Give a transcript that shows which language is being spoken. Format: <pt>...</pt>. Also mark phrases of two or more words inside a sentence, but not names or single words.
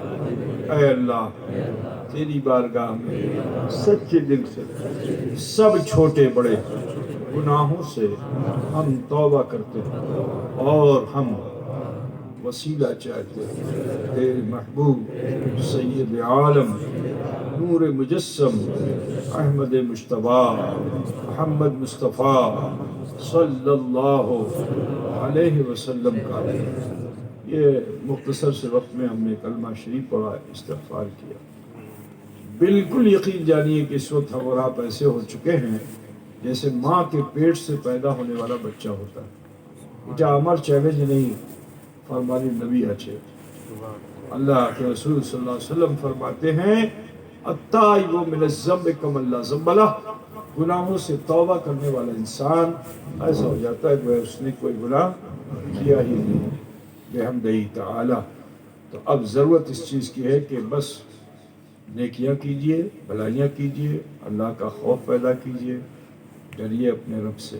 <ur>اے اللہ تیری بارگاہ میں سچے دل سے سب چھوٹے بڑے گناہوں سے ہم توبہ کرتے ہیں، اور ہم وسیلہ چاہتے ہیں تیرے محبوب سید عالم نور مجسم احمد مجتبیٰ محمد مصطفیٰ صلی اللہ علیہ وسلم کا. یہ مختصر سے وقت میں ہم نے کلمہ شریف پڑھا، استغفار کیا. بالکل یقین جانیے کہ اس وقت ہم اور آپ ایسے ہو چکے ہیں جیسے ماں کے پیٹ سے پیدا ہونے والا بچہ ہوتا ہے.</ur> <bn>এটা আমার চ্যালেঞ্জ নয়, ফরমানে নবী আছে.</bn> <ur>اللہ کے رسول صلی اللہ علیہ وسلم فرماتے ہیں</ur> <ar>التائب من الذنب کمن لا ذنب لہ.</ar> <ur>گناہوں سے توبہ کرنے والا انسان ایسا ہو جاتا ہے کہ اس نے کوئی گناہ کیا ہی نہیں بحمدہ تعالی. تو اب ضرورت اس چیز کی ہے کہ بس نیکیاں کیجئے، بھلائیاں کیجئے، اللہ کا خوف پیدا کیجئے، ڈریے اپنے رب سے.</ur>